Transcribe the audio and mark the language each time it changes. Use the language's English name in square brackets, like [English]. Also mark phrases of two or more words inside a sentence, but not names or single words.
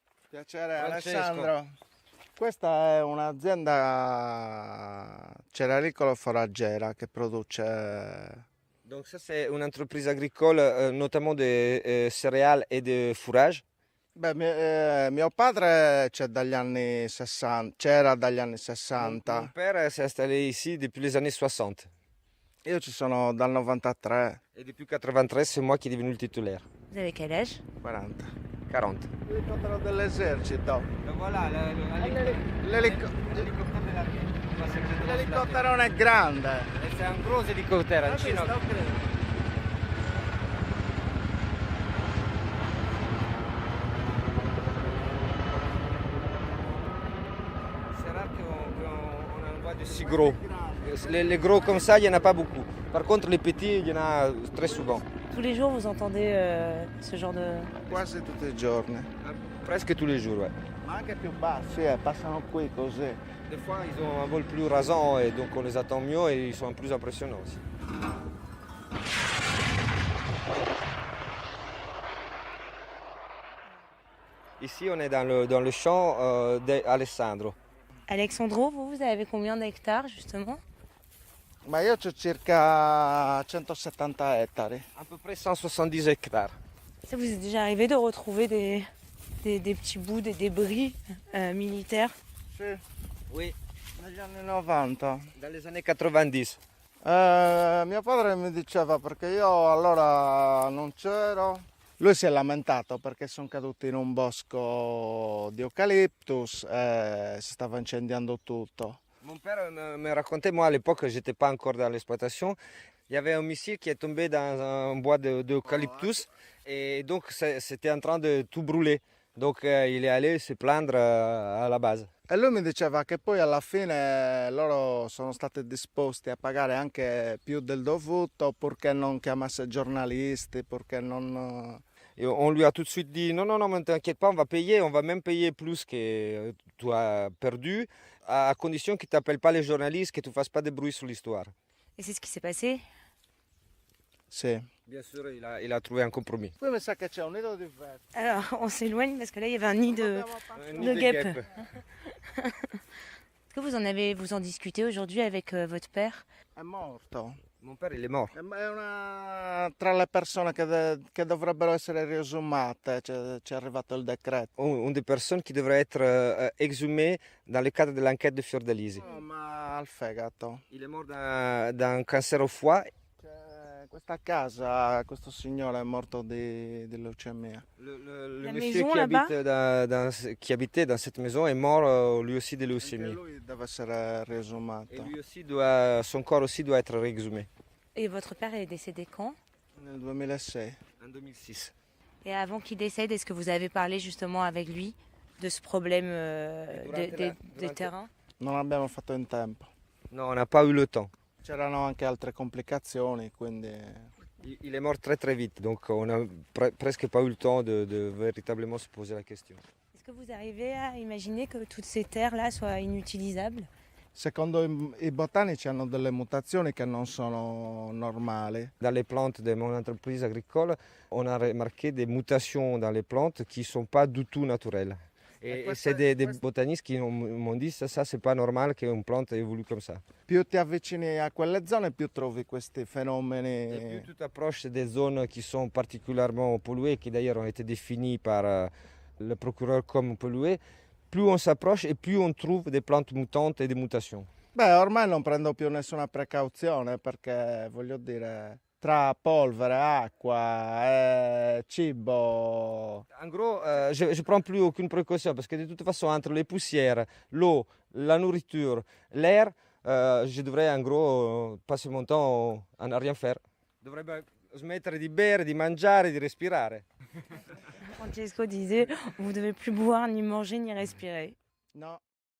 [Italian] Piacere Francesco. Alessandro. Questa è un'azienda cerealicolo-foraggera che produce... [French] Donc ça c'est une entreprise agricole, notamment de céréales et de fourrage. [Italian] Beh, mio padre c'era dagli anni [French] Mon [Italian] 60, [French] père s'est installé ici depuis les années 60. [Italian] io ci sono dal 93, [French] Et depuis 93, c'est moi qui est devenu le titulaire. Vous avez quel âge? 40. 40. [Italian] L'elicottero dell'esercito. [French] Voilà, l'hélicoptère de l'armée. [Italian] L'elicottero è grande. [French] C'est un gros hélicoptère. [Italian] Hai visto? [French] C'est rare qu'on en voit de si gros. Les gros comme ça, il n'y en a pas beaucoup. Par contre, les petits, il y en a très souvent. Tous les jours, vous entendez ce genre de... [Italian] Quasi tutti i giorni. [French] Presque tous les jours, ouais. [Italian] Ma anche più bassi, passano qui così. [French] Des fois, ils ont un vol plus rasant et donc on les attend mieux et ils sont plus impressionnants aussi. Ici, on est dans le champ d'Alessandro. Alexandro, vous avez combien d'hectares justement? [Italian] Ma io ho circa 170 ettari. [French] À peu près 170 hectares. Ça vous est déjà arrivé de retrouver des petits bouts, des débris militaires? [Italian] Sì, [French] Oui, [Italian] negli anni 90. [French] dans les années 90. [Italian] Mio padre mi diceva perché io allora non c'ero. Lui si è lamentato perché sono caduti in un bosco di eucaliptus e si stava incendiando tutto. [French] Mon père me racontait, moi à l'époque, j'étais pas encore dans l'exploitation. Il y avait un missile qui est tombé dans un bois d'eucalyptus et donc c'était en train de tout brûler. Donc il est allé se plaindre à la base. [Italian] E lui mi diceva che poi alla fine loro sono stati disposti a pagare anche più del dovuto purché non chiamasse giornalisti, purché non... [French] Et on lui a tout de suite dit non, non, non, mais t'inquiète pas, on va même payer plus que tu as perdu, à condition que tu n'appelles pas les journalistes, que tu ne fasses pas de bruit sur l'histoire. Et c'est ce qui s'est passé? [Italian] Sì. [French] Bien sûr, il a trouvé un compromis. [Italian] Qui mi sa che c'è un nido di vette. [French] Alors, on s'éloigne parce que là, il y avait un nid de... Un De nid guêpes. Est-ce que vous en discutez aujourd'hui avec votre père? [Italian] È morto. [French] Mon père, il est mort. [Italian] È tra le persone che dovrebbero essere riesumate, c'è arrivato il decreto. [French] Une des personnes qui devrait être exhumée dans le cadre de l'enquête de Fiordalisi. [Italian] No, ma al fegato. [French] Il est mort d'un cancer au foie. [Italian] Questa casa, questo signore è morto di leucemia. [French] Le La monsieur maison qui, là-bas qui habitait dans cette maison est mort lui aussi de [Italian] Anche [French] leucémie. [Italian] lui deve essere [French] Et [Italian] riesumato. [French] lui aussi son corps aussi doit être réexhumé. Et votre père est décédé quand? [Italian] Nel 2006. [French] En 2006. Et avant qu'il décède, est-ce que vous avez parlé justement avec lui de ce problème des terrains? [Italian] Non abbiamo fatto in tempo. [French] Non, on n'a pas eu le temps. [Italian] C'erano anche altre complicazioni, quindi... [French] Il est mort très très vite, donc on n'a presque pas eu le temps de véritablement se poser la question. Est-ce que vous arrivez à imaginer que toutes ces terres-là soient inutilisables? [Italian] Secondo i botanici hanno delle mutazioni che non sono normali. [French] Dans les plantes de mon entreprise agricole, on a remarqué des mutations dans les plantes qui ne sont pas du tout naturelles. Et c'est des botanistes qui m'ont dit ça c'est pas normal qu'une plante évolue comme ça. [Italian] Più ti avvicini a quelle zone, più trovi questi [French] Et [Italian] fenomeni. [French] plus tu t'approches des zones qui sont particulièrement polluées, qui d'ailleurs ont été définies par le procureur comme polluées, plus on s'approche et plus on trouve des plantes mutantes et des mutations. [Italian] Beh, ormai non prendo più nessuna precauzione perché, voglio dire, tra polvere, acqua e cibo... [French] En gros, je ne prends plus aucune précaution parce que de toute façon, entre les poussières, l'eau, la nourriture, l'air, je devrais en gros passer mon temps à ne rien faire. [Italian] Dovrebbe smettere di bere, di mangiare, di respirare. [French] Francesco disait, vous ne devez plus boire, ni manger, ni respirer. [Italian] No.